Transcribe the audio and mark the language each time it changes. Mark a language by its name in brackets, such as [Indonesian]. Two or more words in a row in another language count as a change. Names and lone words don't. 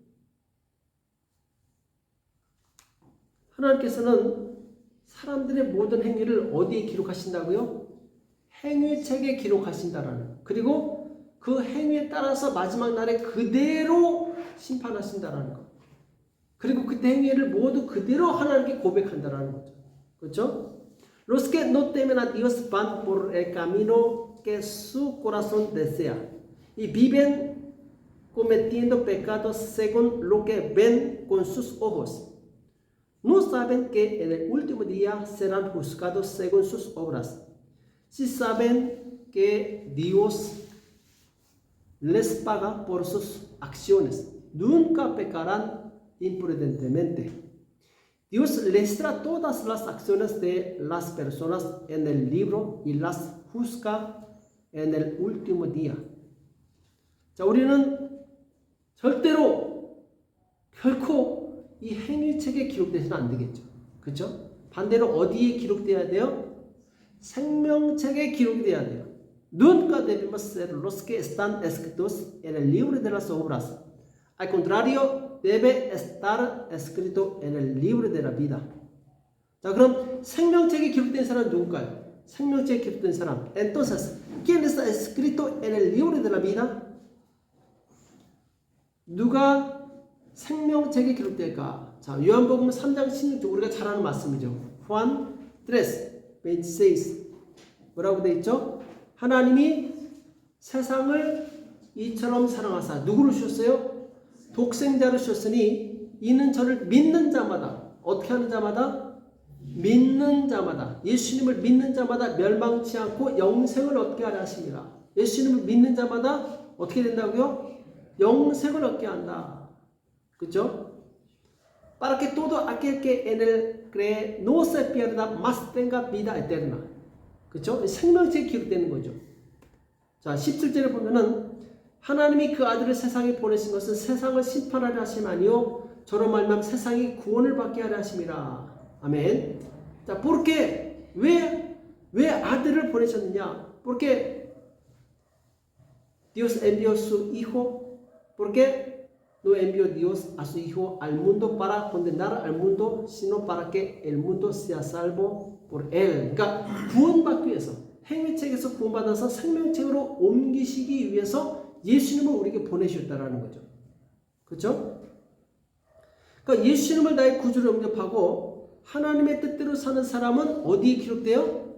[Korean] 하나님께서는 사람들의 모든 행위를 어디에 기록하신다고요? 행위책에 기록하신다라는 거. 그리고 그 행위에 따라서 마지막 날에 그대로 심판하신다라는 거. 그리고 그 행위를 모두 그대로 하나님께 고백한다라는 거죠. 그렇죠? [Spanish] Los que no temen a Dios van por el camino que su corazón desea y viven cometiendo pecados según lo que ven con sus ojos. No saben que en el último día serán juzgados según sus obras. Si saben que Dios les paga por sus acciones, nunca pecarán imprudentemente. Dios listra todas las acciones de las personas en el libro y las juzga en el último día. [Korean] 자, 우리는 절대로 결코 이 행위책에 기록되서는 안 되겠죠. 그렇죠? 반대로 어디에 기록돼야 돼요? 생명책에 기록돼야 돼요. [Spanish] Nunca debemos ser los que están escritos en el libro de las obras. Al contrario, debe estar escrito en el libro de la vida. [Korean] 자, 그럼 생명책에 기록된 사람은 누굴까요? 생명책에 기록된 사람. [Spanish] Entonces, ¿quién está escrito en el libro de la vida? [Korean] 누가 생명책에 기록될까? 자, 요한복음 3장 16절 우리가 잘 아는 말씀이죠. Juan 3:26 뭐라고 돼 있죠? 하나님이 세상을 이처럼 사랑하사 누구를 주셨어요? 독생자를 주셨으니 이는 저를 믿는 자마다 어떻게 하는 자마다? 믿는 자마다 예수님을 믿는 자마다 멸망치 않고 영생을 얻게 하려 하십니다. 예수님을 믿는 자마다 어떻게 된다고요? 영생을 얻게 한다. 그렇죠? [Spanish] Para que todo aquel que en él cree no se pierda, mas tenga vida eterna. [Korean] 그렇죠? 생명체에 기록되는 거죠. 자, 17절에 보면은 하나님이 그 아들을 세상에 보내신 것은 세상을 심판하려 하심 아니요 저로 말미암아 세상이 구원을 받게 하려 하심이라. 아멘. 자, porque 왜 아들을 보내셨느냐? [Spanish] Porque Dios envió su hijo. Porque no envió Dios a su hijo al mundo para condenar al mundo, sino para que el mundo sea salvo por él. [Korean] 그러니까 구원받기 위해서 행위책에서 구원받아서 생명책으로 옮기시기 위해서 예수님을 우리에게 보내셨다라는 거죠. 그렇죠? 그러니까 예수님을 나의 구주로 영접하고 하나님의 뜻대로 사는 사람은 어디에 기록돼요?